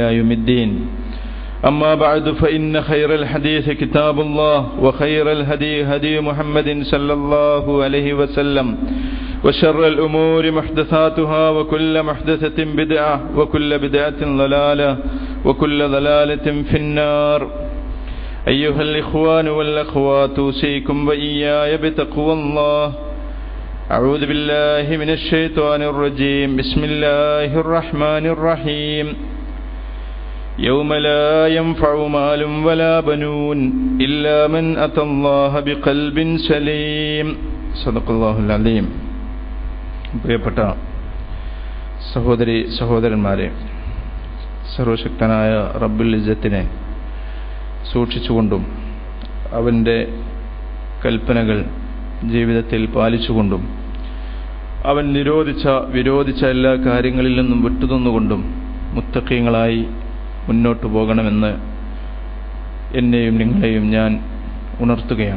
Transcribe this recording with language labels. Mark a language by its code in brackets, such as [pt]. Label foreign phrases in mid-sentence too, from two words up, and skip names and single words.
[ar] يوم الدين أما بعد فإن خير الحديث كتاب الله وخير الهدي هدي محمد صلى الله عليه وسلم وشر الأمور محدثاتها وكل محدثة بدعة وكل بدعة ضلالة وكل ضلالة في النار أيها الإخوان والأخوات أوصيكم وإياي بتقوى الله أعوذ بالله من الشيطان الرجيم بسم الله الرحمن الرحيم يوم لا ينفع مال ولا بنون إلا من أتى الله بقلب سليم صدق الله العظيم പ്രിയപ്പെട്ട [ml] സഹോദരി സഹോദരന്മാരെ, സർവശക്തനായ റബ്ബുൽ ഇസ്സത്തിനെ സൂക്ഷിച്ചുകൊണ്ടും അവൻ്റെ കൽപ്പനകൾ ജീവിതത്തിൽ പാലിച്ചുകൊണ്ടും അവൻ വിരോധിച്ച എല്ലാ കാര്യങ്ങളിൽ നിന്നും വിട്ടുനിന്നുകൊണ്ടും മുത്തഖീങ്ങളായി മുന്നോട്ടു പോകണമെന്ന് എന്നെയും നിങ്ങളെയും ഞാൻ ഉണർത്തുകയാണ്.